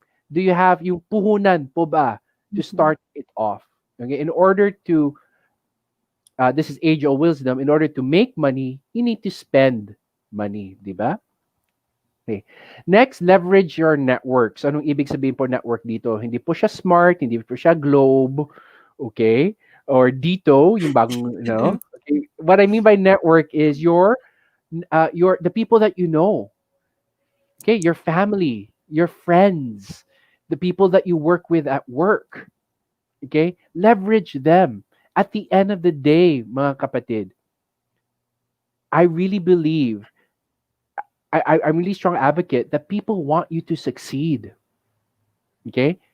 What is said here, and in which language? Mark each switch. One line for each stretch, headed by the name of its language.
English: Do you have
Filipino: yung puhunan po ba
English: to Mhm. start it off? Okay, in order to this is age of wisdom. In order to make money, you need to spend money,
Filipino: 'di ba?
English: Okay. Next, leverage your network.
Filipino: So, anong ibig sabihin po network dito? Hindi po siya smart, hindi po siya globe, okay? Or dito, yung bagong, Okay.
English: What I mean by network is your the people that you know, okay? Your family, your friends, the people that you work with at work, okay? Leverage them. At the end of the day,
Filipino: mga kapatid,
English: I really believe I'm really strong advocate that people want you to succeed. Okay?